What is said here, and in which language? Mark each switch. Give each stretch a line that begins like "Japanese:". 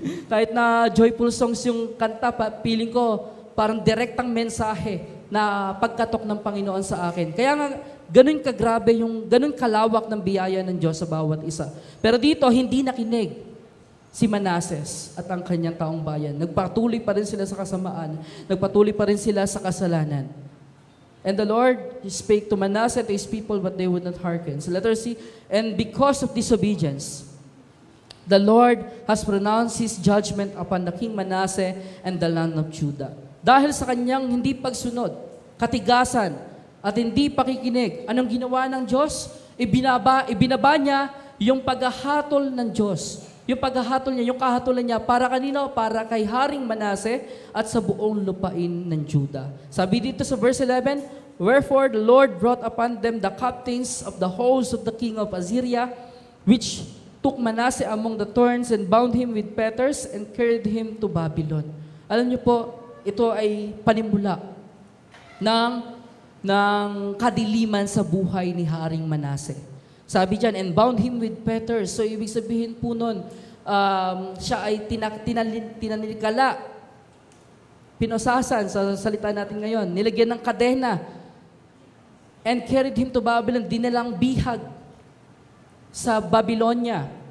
Filipino: Kahit na
English: joyful songs
Filipino: yung kanta, feeling ko parang direktang mensahe na pagkatok ng Panginoon sa akin. Kaya nga, ganun kagrabe ganun kalawak ng biyaya ng Diyos sa bawat isa. Pero dito, hindi nakinig si Manasseh at ang kanyang taong bayan. Nagpatuloy pa rin sila sa kasamaan. Nagpatuloy pa rin sila sa kasalanan.
English: And the Lord spake to Manasseh, to his people, but they would not hearken. So letter C, and because of disobedience, the Lord has pronounced His judgment upon the King Manasseh and the land of Judah.
Filipino: Dahil sa kanyang hindi pagsunod, katigasan, at hindi pakikinig, anong ginawa ng Diyos? Ibinaba niya yung paghahatol ng Diyos. Yung paghahatol niya, yung kahatulan niya, para kanino? Para kay Haring Manasseh at sa buong lupain ng Judah. Sabi dito sa verse 11,
English: wherefore the Lord brought upon them the captains of the host of the king of Assyria, which took Manasseh among the thorns and bound him with fetters and carried him to Babylon.
Filipino: Alam niyo po, ito ay panimula ng kadiliman sa buhay ni Haring Manasseh. Sabi dyan,
English: and bound him with fetters.
Filipino: So, ibig sabihin po nun, siya ay tinanikala, pinosasan sa salita natin ngayon, nilagyan ng kadena,
English: and carried him to Babylon,
Filipino: dinalang bihag sa Babylonia.